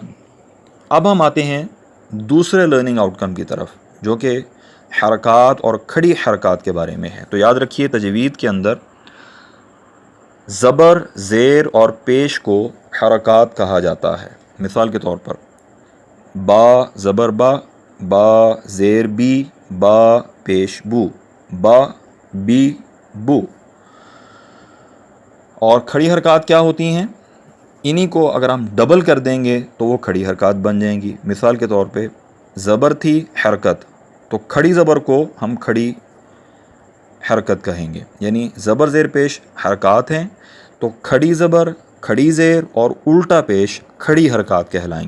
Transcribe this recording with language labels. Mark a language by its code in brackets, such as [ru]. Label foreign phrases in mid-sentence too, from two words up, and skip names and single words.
[ur] اب ہم آتے ہیں دوسرے [en] learning outcome [ur] کی طرف، جو کہ حرکات اور کھڑی حرکات کے بارے میں ہے۔ تو یاد رکھیے تجوید کے اندر زبر، زیر اور پیش کو حرکات کہا جاتا ہے۔ مثال کے طور پر با زبر با، با زیر بی، با پیش بو، با بی بو۔ اور کھڑی حرکات کیا ہوتی ہیں؟ انہی کو اگر ہم ڈبل کر دیں گے تو وہ کھڑی حرکات بن جائیں گی۔ مثال کے طور پہ زبر تھی حرکت، تو کھڑی زبر کو ہم کھڑی حرکت کہیں گے، یعنی زبر زیر پیش حرکات ہیں، تو کھڑی زبر، کھڑی زیر اور الٹا پیش کھڑی حرکات کہلائیں گی۔